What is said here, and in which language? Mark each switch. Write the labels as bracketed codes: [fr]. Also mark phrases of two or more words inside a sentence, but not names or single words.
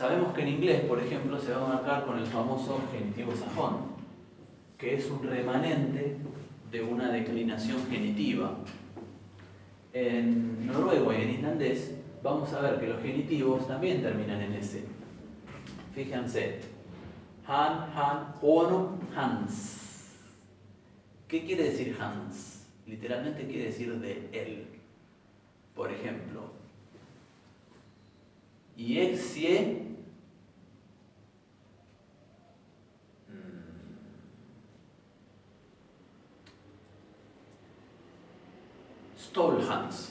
[es] Sabemos que en inglés, por ejemplo, se va a marcar con el famoso genitivo sajón, que es un remanente de una declinación genitiva. En noruego y en islandés vamos a ver que los genitivos también terminan en S. Fíjense, [no] han, han, ono, hans. [es] ¿Qué quiere decir hans? Literalmente quiere decir de él. Por ejemplo, Yexie Stolhans.